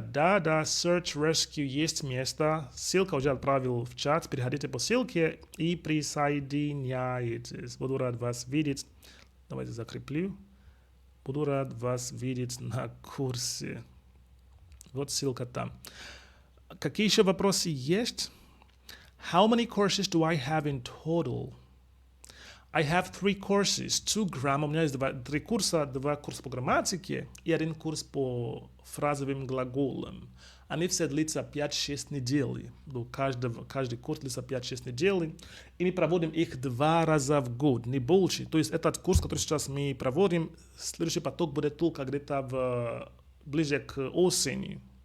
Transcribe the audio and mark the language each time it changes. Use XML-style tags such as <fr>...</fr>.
<ru>Да, Search Rescue есть место. Ссылка уже отправил в чат. Переходите по ссылке и присоединяйтесь. Буду рад вас видеть. Давайте закреплю. Буду рад вас видеть на курсе. Вот ссылка там. Какие еще вопросы есть?</ru> <en>How many courses do I have in total? I have 3 courses, 2 grammar.</en> <ru>У меня есть 3 курса, 2 курса по грамматике и 1 курс по фразовым глаголам. Они все длятся 5-6 недель. Каждый курс длится 5-6 недель. И мы проводим их 2 раза в год, не больше. То есть этот курс, который сейчас мы проводим, следующий поток будет только где-то ближе к осени.</ru>